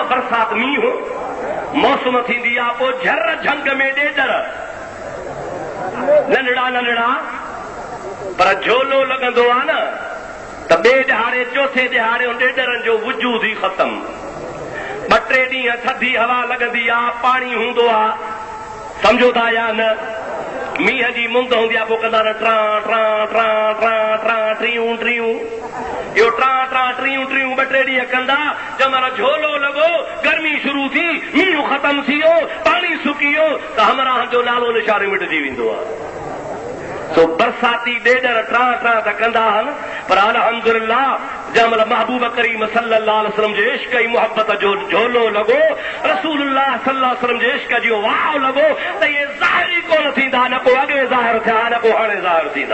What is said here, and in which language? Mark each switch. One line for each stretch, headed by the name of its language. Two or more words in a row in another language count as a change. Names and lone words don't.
Sindhi: बरसात मींहुं मौसम थींदी आहे, पोइ झर झंग में ॾेडर नंढड़ा नंढड़ा, पर झोलो लॻंदो आहे न त ॿिए ॾहाड़े चोथे ॾहाड़े ॾेडरनि जो वजूद ई ख़तम। 2-3 ॾींहं थधी हवा लॻंदी आहे, पाणी हूंदो आहे, सम्झो था या न? मींहं जी मुंद हूंदी आहे, पोइ कंदा ट्रां ट्रां ट्रां ट्रां ट्रां ट्रियूं ट्रियूं, इहो ट्रां ट्रां ट्रियूं ट्रियूं 2-3 ॾींहं कंदा। जंहिंमहिल झोलो लॻो, गर्मी शुरू थी, मींहुं ख़तम थी वियो, पाणी सुकी वियो, त हमराह जो नालो निशान मिटिजी वेंदो आहे। सो बरसाती ॾेडर ट्रां ट्रां त कंदा आहिनि, पर अल्हम्दुलिल्लाह जंहिंमहिल महबूब करीम
Arabic: صلى الله عليه وسلم
Sindhi: जे इश्क ऐं मुहबत जो झोलो लॻो, रसूलुल्लाह
Arabic: صلى الله عليه وسلم
Sindhi: जे इश्क जो वाव लॻो, त इहे ज़ाहिर ई कोन थींदा, न को अॻे ज़ाहिर थिया, न को हाणे ज़ाहिर थींदा।